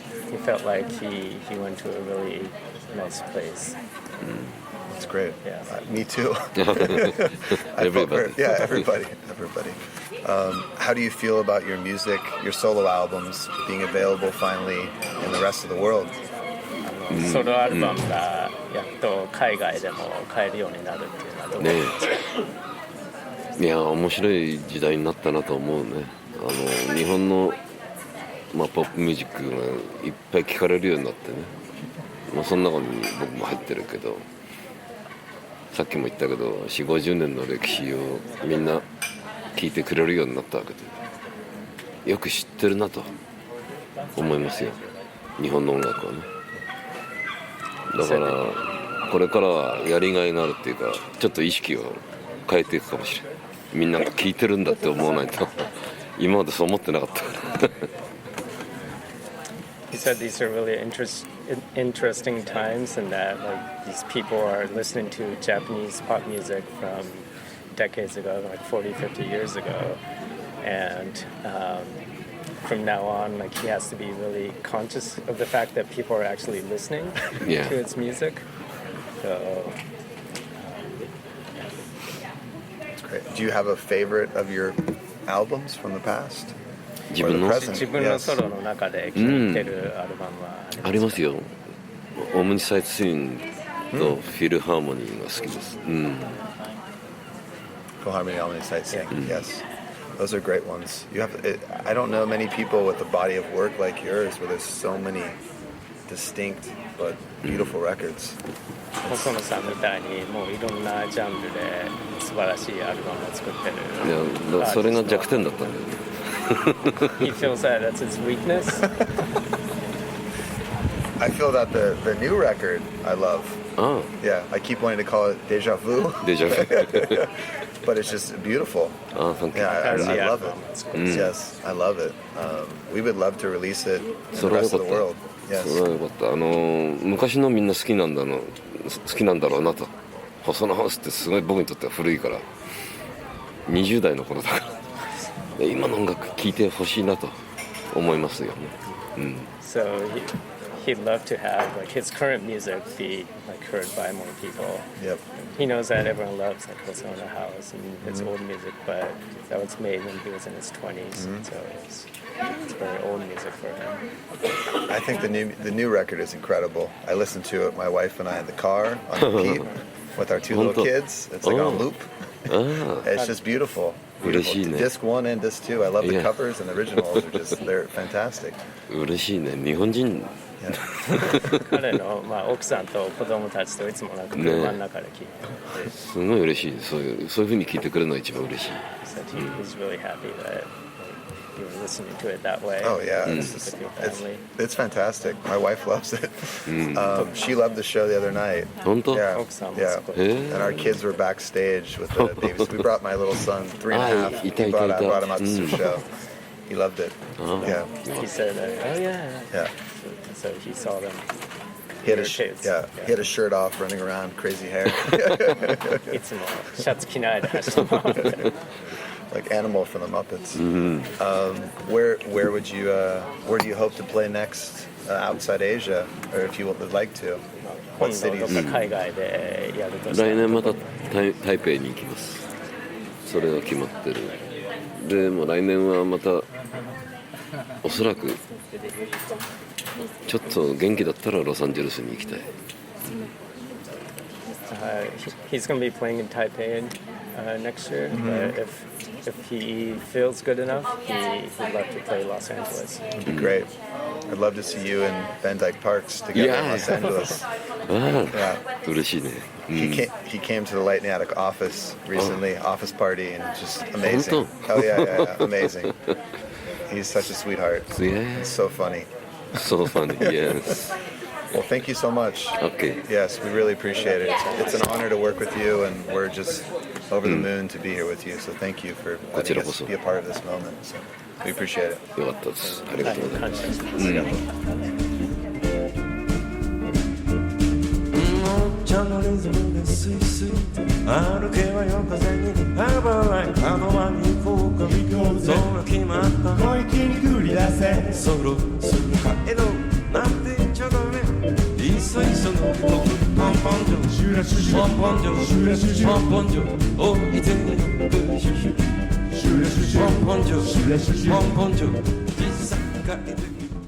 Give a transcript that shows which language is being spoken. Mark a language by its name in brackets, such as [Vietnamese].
[English] He felt like he went to a really nice place. It's great. Yeah. Me too. Everybody. Yeah, everybody. How do you feel about your music, your solo albums being available finally in the rest of the world? [Japanese] ソロアルバムがやっと海外でも買えるようになるっていうのはどうですか？いや面白い時代になったなと思うね。日本の、ポップミュージックがいっぱい聴かれるようになってね、その中に僕も入ってるけど、さっきも言ったけど 40,50 年の歴史をみんな聴いてくれるようになったわけで、よく知ってるなと思いますよ、日本の音楽はね。だからこれからはやりがいがあるっていうか、ちょっと意識を変えていくかもしれない。みんなが聴いてるんだって思わないと今までそう思ってなかったから。 [English] He said these are really interesting times, and that like these people are listening to Japanese pop music from decades ago, like 40, 50 years ago, and from now on, like he has to be really conscious of the fact that people are actually listening to his music. So, That's great. Do you have a favorite of your albums from the past? [Japanese] 自分の自分のソロの中で聴いてるアルバムはありますよ。オムニサイトシーンとフィルハーモニーが好きです。 [English] Philharmonic Almany Sightseeing, yes. Those are great ones. I don't know many people with a body of work like yours where there's so many distinct but beautiful records. [Japanese] 細野さんみたいにもういろんなジャンルで素晴らしいアルバムを作ってる。いやそれが弱点だったんだよね。 [English] He feels that that's his weakness. I feel that the new record I love. Oh. Yeah, I keep wanting to call it Deja Vu. Deja Vu. But it's just beautiful. Oh, thank you. Yeah, I love it. Yes, I love it. We would love to release it in the rest of the world. Yes. [Japanese] それはよかった。昔のみんな好きなんだろうなと。細野ハウスってすごい僕にとっては古いから。20代の頃だから。今の音楽聴いてほしいなと思いますよね。 [English] So he'd love to have like his current music be like heard by more people. Yep. He knows that everyone loves like Hosono House and his old music, but that was made when he was in his 20s. So it's very old music for him. I think the new record is incredible. I listened to it, my wife and I, in the car on repeat with our two little kids. It's like on loop. It's just beautiful. Disc 1 and Disc 2. I love the covers and the originals are they're fantastic. [Japanese] 嬉しいね。日本人。彼の奥さんと子供たちといつもなんか車の中で聴いて、すごい嬉しい。そういう風に聞いてくれるのが一番嬉しい。 [English] So he's really happy that you were listening to it that way. Oh yeah, it's fantastic. My wife loves it. She loved the show the other night. [Japanese] 本当？ [English] Yeah, yeah. And our kids were backstage with the babies. We brought my little son, 3.5. I brought him out to the show. He loved it. Yeah. He said, "Oh yeah." Yeah. So he saw them. He had a shirt off, running around, crazy hair. [Japanese] いつもシャツ着ないで走って回ってる。 [English] Like Animal from the Muppets. Where do you hope to play next outside Asia, or if you would like to? What cities? [Japanese] 海外でやるとしたら。来年また台北に行きます。それが決まってる。でも来年はまたおそらくちょっと元気だったらロサンゼルスに行きたい。 [English] He's going to be playing in Taipei next year. But if he feels good enough, he'd love to play Los Angeles. It'd be great. I'd love to see you in Van Dyke Parks together in Los Angeles. Yeah. [Japanese] 嬉しいね。 [English] He came to the Light in the Attic office recently, office party, and just amazing. Oh yeah, amazing. He's such a sweetheart. Yeah. It's so funny. So funny, yes. Well, thank you so much. OK Yes, we really appreciate it. It's an honor to work with you, and we're just over the moon to be here with you. So thank you for letting us be a part of this moment. So we appreciate it. [Japanese] よかったですありがとうございます感謝してます茶のリズムでスイスイ歩けば夜風にハーバーライン角間に行こうかそう決まった小池に繰り出せそろそろ帰ろうなんて言っちゃダメいっそいっその僕ポンポンジョシュラシュシュポンポンジョシュラシュシュポンポンジョおいでよシュシュシュラシュシュポンポンジョシュラシュシュポンポンジョ実際帰って